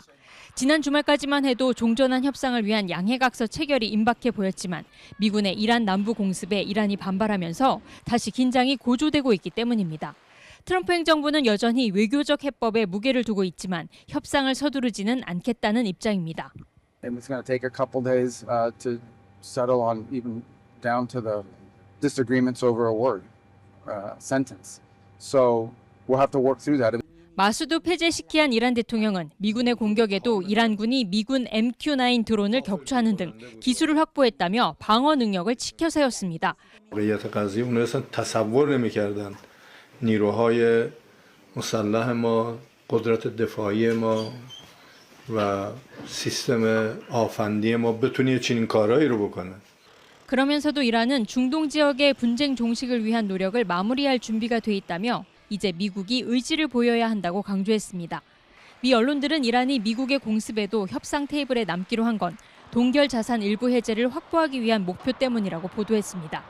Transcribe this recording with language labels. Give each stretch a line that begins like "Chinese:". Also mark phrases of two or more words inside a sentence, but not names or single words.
Korean: 지난 주말까지만 해도 종전한 협상을 위한 양해각서 체결이 임박해 보였지만 미군의 이란 남부 공습에 이란이 반발하면서 다시 긴장이 고조되고 있기 때문입니다. 트럼프 행정부는 여전히 외교적 해법에 무게를 두고 있지만 협상을 서두르지는 않겠다는 입장입니다.
English: And it's going to take a couple days to settle on even down to the disagreements over a word, sentence. So we'll have to work through that.
Korean: 마수드 페제시키안 이란 대통령은 미군의 공격에도 이란군이 미군 MQ-9 드론을 격추하는 등 기술을 확보했다며 방어 능력을 치켜 세웠습니다.
Persian: نیروهای مسلح ما، قدرت دفاعی ما و سیستم آفندی ما بتونه چنین کارهایی رو بکنه.
Korean: 그러면서도 이란은 중동 지역의 분쟁 종식을 위한 노력을 마무리할 준비가 돼 있다며 이제 미국이 의지를 보여야 한다고 강조했습니다. 미 언론들은 이란이 미국의 공습에도 협상 테이블에 남기로 한 건 동결 자산 일부 해제를 확보하기 위한 목표 때문이라고 보도했습니다.